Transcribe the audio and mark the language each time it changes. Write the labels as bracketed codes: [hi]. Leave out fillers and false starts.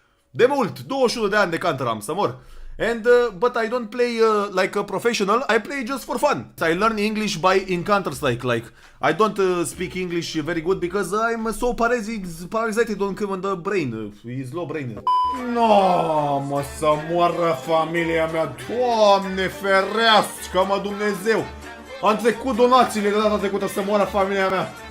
[ro] De mult, 21 de ani de Counter am, să mor. [en] And but I don't play like a professional. I play just for fun. I learn English in Counter-Strike. Like I don't speak English very good because I'm so paralyzed on the brain. Is low brain. [ro] No, mă, să moară familia mea. Doamne ferească, mă, Dumnezeu. Am trecut donațiile de data trecută să moară familia mea.